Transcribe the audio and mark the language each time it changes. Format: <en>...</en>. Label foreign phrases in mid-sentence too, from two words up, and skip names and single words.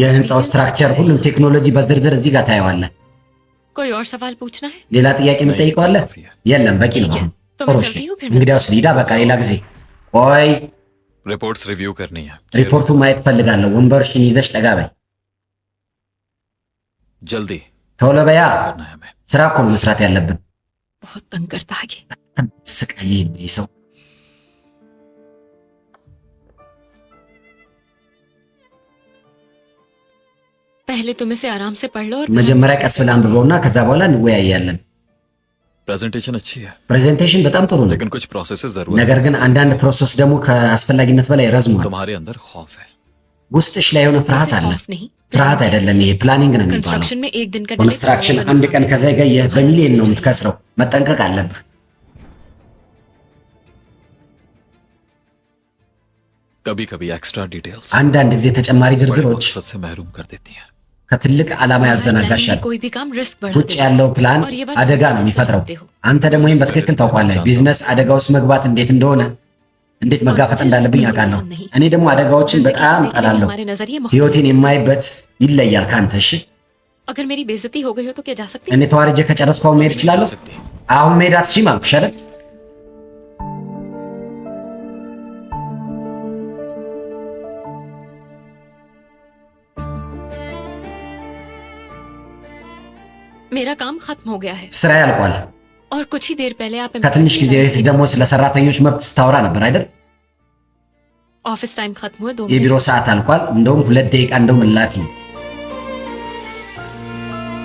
<am>የህንፃው ስትራክቸር፣ ሁሉም ቴክኖሎጂ በዝርዝር እዚህ ጋር ታየዋለህ።</am> <ur>कोई और सवाल पूछना है?</ur> <am>ሌላ ጥያቄ የምጠይቀው አለ? የለም በቂ ነው። አሁን ጥሩ እሺ፣ እንግዲያውስ ሊዳ በቃ ሌላ ጊዜ። ቆይ</am> <en>reports review</en> <ur>کرنی ہے.</ur> <am>ሪፖርቱን ማየት ፈልጋለሁ። ወንበርሽን ይዘሽ ጠጋ በይ።</am> <ur>जल्दी</ur> <am>ቶሎ በያ።</am> <ur>करना है हमें।</ur> <am>ስራ እኮ ነው መስራት ያለብን።</am> <ur>बहुत तंग करता है ये।</ur> <am>ስቃይ ይህ ሰው።</am> <ur>पहले तुम इसे आराम से पढ़ लो और</ur> <am>መጀመሪያ ቀስ ብለህ አንብበውና ከዛ በኋላ እንወያያለን።</am> <ur>प्रेजेंटेशन अच्छी है</ur> <am>ፕሬዘንቴሽን በጣም ጥሩ ነው፣</am> <ur>लेकिन कुछ प्रोसेसेस जरूर</ur> <am>ነገር ግን አንዳንድ ፕሮሰስ ደግሞ ከአስፈላጊነት በላይ ረዝሟል።</am> <ur>तुम्हारे अंदर खौफ है।</ur> <am>ውስጥሽ ላይ የሆነ ፍርሃት አለ።</am> <ur>खौफ नहीं,</ur> <am>ፍርሃት አይደለም፣ ይሄ ፕላኒንግ ነው የሚባለው።</am> <ur>कंस्ट्रक्शन में एक दिन का</ur> <am>ኮንስትራክሽን አንድ ቀን ከዘገየ በሚሊዮን ነው የምትከስረው። መጠንቀቅ አለብህ።</am> <ur>کبھی کبھی</ur> <en>extra details</en> <am>አንዳንድ ጊዜ ተጨማሪ</am> <ur>बड़े</ur> <am>ዝርዝሮች</am> <ur>मकसद से महरूम कर देती हैं।</ur> <am>ከትልቅ ዓላማ ያዘናጋሻል።</am> <ur>कोई भी काम रिस्क बढ़ा</ur> <am>ውጭ ያለው ፕላን አደጋ ነው የሚፈጥረው። አንተ ደግሞ ይህን በትክክል ታውቋለህ። ቢዝነስ አደጋ ውስጥ መግባት እንዴት እንደሆነ፣ እንዴት መጋፈጥ እንዳለብኝ አውቃለሁ። እኔ ደግሞ አደጋዎችን በጣም እጠላለሁ። ህይወቴን የማይበት ይለያል ካንተ። እሺ</am> <ur>अगर मेरी बेइज्जती हो गई हो तो क्या जा सकती?</ur> <am>እኔ ተዋርጄ ከጨረስኩ አሁን መሄድ እችላለሁ? አሁን መሄድ አትችይም አልኩሽ አይደል?</am> <ur>मेरा काम खत्म हो गया है</ur> <am>ስራ ያልቋል።</am> <ur>और कुछ ही देर पहले आप</ur> <am>ከትንሽ ጊዜ በፊት ደግሞ ስለ ሰራተኞች መብት ስታወራ ነበር አይደል?</am> <en>office time</en> <ur>ختم ہوئے 2</ur> <am>የቢሮ</am> <ur>मिनट।</ur> <am>ሰዓት አልቋል። እንደውም 2 ደቂቃ እንደውም እላፊ ነው።</am>